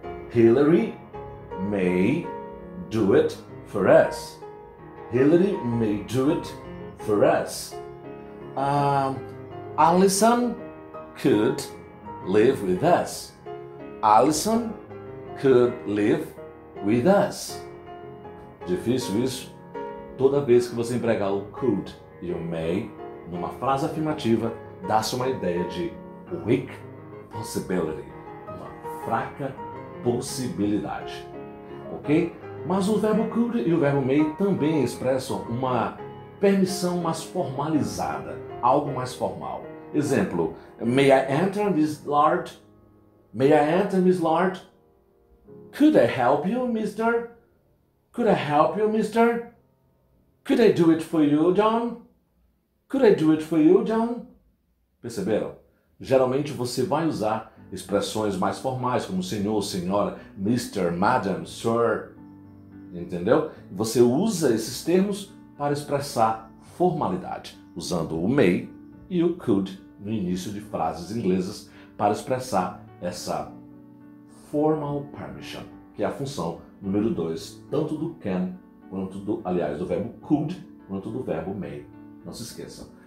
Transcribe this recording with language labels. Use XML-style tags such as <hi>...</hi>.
<en>Hillary may do it for us. Hillary may do it for us. Alison could live with us. Alison could live with us.</en> <pt>Difícil isso? Toda vez que você empregar o could e o may numa frase afirmativa, dá-se uma ideia de</pt> <en>weak possibility,</en> <pt>uma fraca possibilidade. Ok? Mas o verbo could e o verbo may também expressam uma permissão mais formalizada, algo mais formal. Exemplo,</pt> <en>may I enter, Miss Lard? May I enter, Miss Lard? Could I help you, mister? Could I help you, mister? Could I do it for you, John? Could I do it for you, John?</en> <pt>Perceberam? Geralmente você vai usar expressões mais formais, como senhor, senhora, mister, madam, sir. Entendeu? Você usa esses termos para expressar formalidade, usando o may e o could no início de frases inglesas para expressar essa</pt> <en>formal permission,</en> <pt>que é a função número 2, tanto do can quanto do verbo could, quanto do verbo may. Não se esqueçam.</pt>